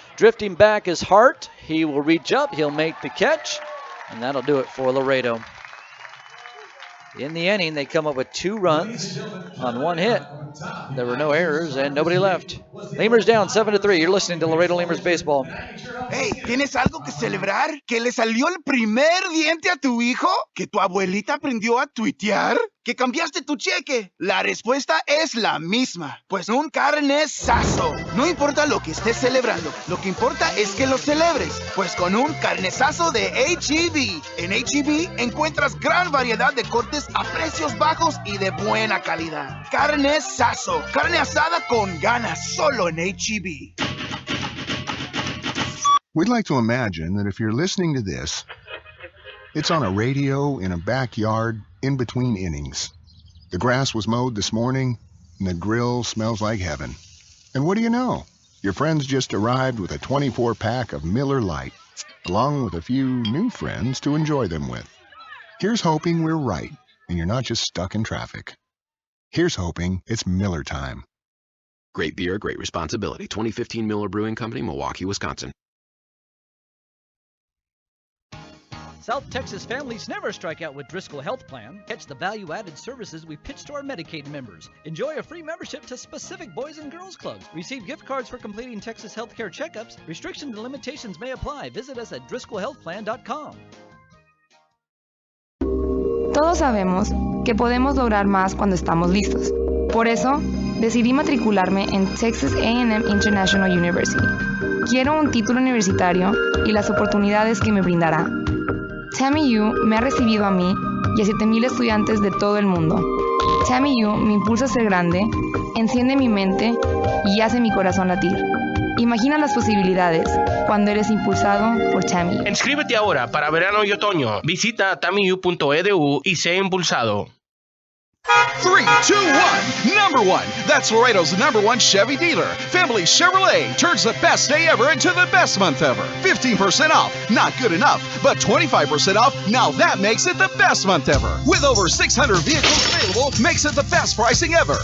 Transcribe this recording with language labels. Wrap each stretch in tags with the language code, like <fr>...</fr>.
<en>Drifting back is Hart. He will reach up. He'll make the catch. And that'll do it for Laredo. In the inning, they come up with 2 runs on 1 hit. There were no errors and nobody left. Lemurs down 7-3. You're listening to Laredo Lemurs Baseball.</en> <es>Hey, ¿tienes algo que celebrar? ¿Que le salió el primer diente a tu hijo? ¿Que tu abuelita aprendió a tuitear? ¿Que cambiaste tu cheque? La respuesta es la misma. Pues un carnesazo. No importa lo que estés celebrando, lo que importa es que lo celebres. Pues con un carnesazo de H-E-B. En H-E-B encuentras gran variedad de cortes a precios bajos y de buena calidad. Carnesazo. Carne asada con ganas, solo en H-E-B.</es> <en>We'd like to imagine that if you're listening to this, it's on a radio in a backyard in between innings. The grass was mowed this morning, and the grill smells like heaven. And what do you know? Your friends just arrived with a 24-pack of Miller Lite, along with a few new friends to enjoy them with. Here's hoping we're right, and you're not just stuck in traffic. Here's hoping it's Miller time. Great beer, great responsibility. 2015 Miller Brewing Company, Milwaukee, Wisconsin. South Texas families never strike out with Driscoll Health Plan. Catch the value-added services we pitch to our Medicaid members. Enjoy a free membership to specific boys and girls clubs. Receive gift cards for completing Texas healthcare checkups. Restrictions and limitations may apply. Visit us at driscollhealthplan.com.</en> <es>Todos sabemos que podemos lograr más cuando estamos listos. Por eso, decidí matricularme en Texas A&M International University. Quiero un título universitario y las oportunidades que me brindará. Tammy U me ha recibido a mí y a 7,000 estudiantes de todo el mundo. Tammy U me impulsa a ser grande, enciende mi mente y hace mi corazón latir. Imagina las posibilidades cuando eres impulsado por Tammy U. Inscríbete ahora para verano y otoño. Visita tammyu.edu y sé impulsado.</es> <en>3, 2, 1, number 1. That's Laredo's #1 Chevy dealer. Family Chevrolet turns the best day ever into the best month ever. 15% off, not good enough, but 25% off, now that makes it the best month ever. With over 600 vehicles available, makes it the best pricing ever.</en>